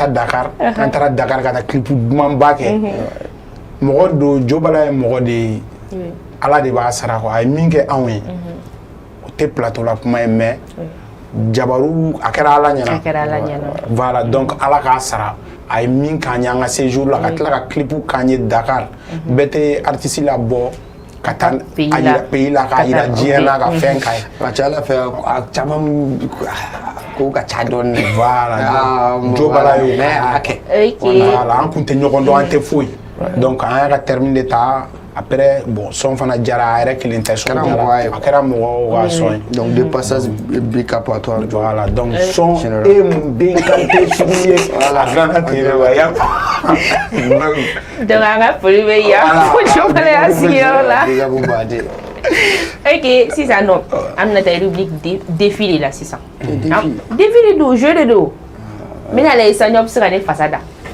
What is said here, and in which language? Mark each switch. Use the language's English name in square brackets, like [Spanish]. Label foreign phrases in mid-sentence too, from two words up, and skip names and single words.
[Bambara] Dakar an taara Dakar ka taa clip dumanba kɛ mɔgɔ don jo bala ye mɔgɔ de ye ala de b'a sara quoi a ye min kɛ anw ye o tɛ [French] plateau la [Bambara] kuma ye mais jabaru a kɛra ala ɲɛna [French] voilà donc [Bambara] ala k'a sara a ye min k'an ye an ka séjour la ka tila ka clip k'an ye Dakar bɛɛ tɛ artiste la bɔ ka taa a yira pays la k'a yira diɲɛ na ka fɛn k'a ye A ca Ala fɛ a caman ko ka ca dɔɔni. voilà jo bala y'o kɛ voilà an kun tɛ ɲɔgɔn dɔn an tɛ foyi donc an y'a ka terme de ta [French] après bon [Bambara] son fana jara a yɛrɛ kelen tɛ son jara a kɛra mɔgɔw ka son ye [French] Donc de passage big up à toi. [Bambara] voilà donc son e mun den qualité sugu ye a dilanna ten de wa y'a Donc an ka foli bɛ yan fo jo bala y'a sigiyɔrɔ la. Ok sisan nɔ an bɛna taa rubrique défi de la sisan. Défi de don jeu de don n bɛna lajɛ sisan ɲɔ bɛ se ka ne fasa da.